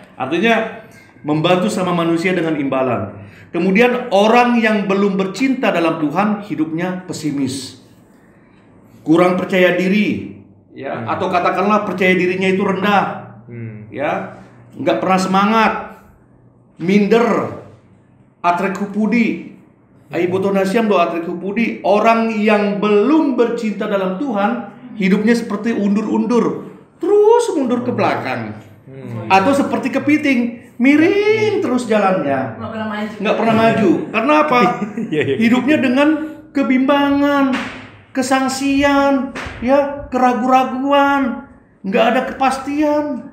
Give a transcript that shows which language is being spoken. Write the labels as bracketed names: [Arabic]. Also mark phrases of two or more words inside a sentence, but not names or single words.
[Indonesian] Artinya membantu sama manusia dengan imbalan. Kemudian orang yang belum bercinta dalam Tuhan hidupnya pesimis. Kurang percaya diri, ya, atau katakanlah percaya dirinya itu rendah. Ya. Nggak pernah semangat. Minder. [Batak Simalungun] Atrek-hupudi. Aibotonasiam do atrek-hupudi. [Indonesian] Orang yang belum bercinta dalam Tuhan hidupnya seperti undur-undur, terus mundur ke belakang. Atau seperti kepiting, miring terus jalannya, nggak pernah maju. Karena apa? Hidupnya dengan kebimbangan, kesangsian, ya, keraguan-raguan, nggak ada kepastian.